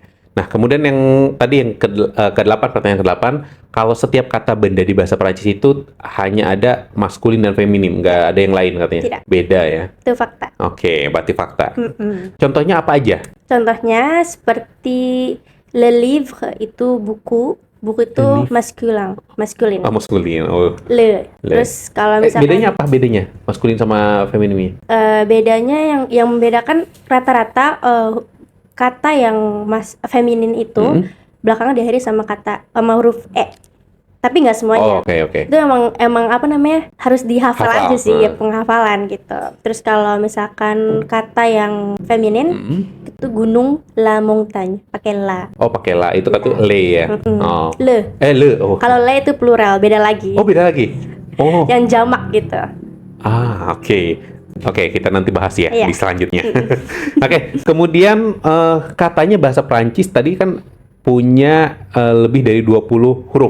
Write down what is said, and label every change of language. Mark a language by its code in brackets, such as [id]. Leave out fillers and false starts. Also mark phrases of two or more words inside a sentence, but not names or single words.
[id] Nah, kemudian yang tadi yang ke-8, pertanyaan ke-8, kalau setiap kata benda di bahasa Prancis itu hanya ada maskulin dan feminim, nggak ada yang lain katanya? Tidak. Beda ya? Itu fakta. Oke, berarti fakta. Contohnya apa aja? Contohnya seperti [fr] le livre [id] itu buku itu maskulin. Oh, maskulin. Oh. Le. Terus kalau misalkan bedanya apa bedanya? Maskulin sama feminim? Bedanya yang membedakan rata-rata kata yang feminin itu belakangan diakhiri sama huruf e. Tapi nggak semuanya. Oh, oke. Itu emang apa namanya harus dihafal aja sih ya, penghafalan gitu. Terus kalau misalkan kata yang feminin itu gunung, [fr] la montagne, [id] pakai la. Oh, pakai la. Itu kata le ya. Oh. Le. Le. Oh. Kalau le itu plural, beda lagi. Oh, beda lagi. Oh. Yang jamak gitu. Oke. Oke, kita nanti bahas ya di selanjutnya. Oke, kemudian katanya bahasa Prancis tadi kan punya lebih dari 20 huruf.